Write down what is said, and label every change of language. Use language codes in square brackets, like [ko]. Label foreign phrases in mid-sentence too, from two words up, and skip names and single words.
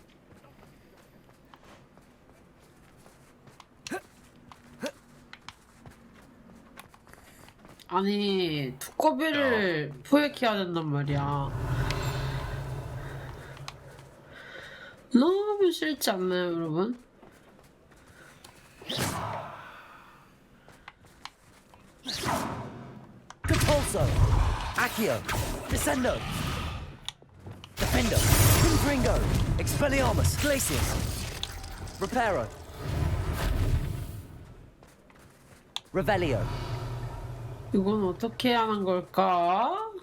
[ko] 아니, 두꺼비를 포획해야 된단 말이야. 너무 싫지 않나요, 여러분? Capulso. Accio. Descendo. Defendo. Confringo. Expelliarmus. Glacius. Reparo. Revelio. 이건 어떻게 하는 걸까?